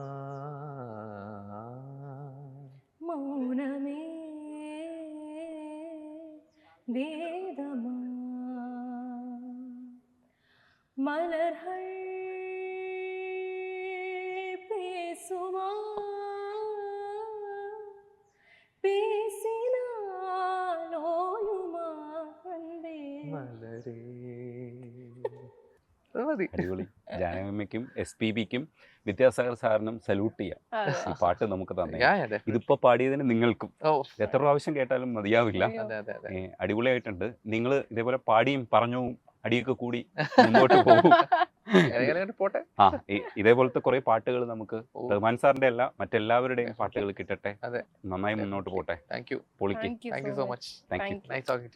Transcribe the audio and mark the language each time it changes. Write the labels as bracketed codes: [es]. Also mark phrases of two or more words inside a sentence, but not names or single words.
[ta] மௌனமே வேதமா, மலர்கள் பேசுமா, பேசினால் ஓயுமா அன்பே, [ml] മലരേ. അടിപൊളി. ജാനകിയമ്മയ്ക്കും SPBക്കും വിദ്യാസാഗർ സാറിനും സല്യൂട്ട് ചെയ്യാം. ഈ പാട്ട് നമുക്ക് തന്നെ ഇതിപ്പോ പാടിയതിന് നിങ്ങൾക്കും എത്ര പ്രാവശ്യം കേട്ടാലും മതിയാവില്ല. അടിപൊളിയായിട്ടുണ്ട്. നിങ്ങൾ ഇതേപോലെ പാടിയും പറഞ്ഞും അടിയൊക്കെ കൂടി മുമ്പോട്ട് പോകും. ഇതേപോലത്തെ കുറെ പാട്ടുകൾ നമുക്ക് റഹ്മാൻ സാറിന്റെ അല്ല മറ്റെല്ലാവരുടെയും പാട്ടുകൾ കിട്ടട്ടെ. നന്നായി മുന്നോട്ട് പോട്ടെ. [en] thank you. [ml] പൊളിക്ക്. [en] thank you so much. thank you. nice talking to you.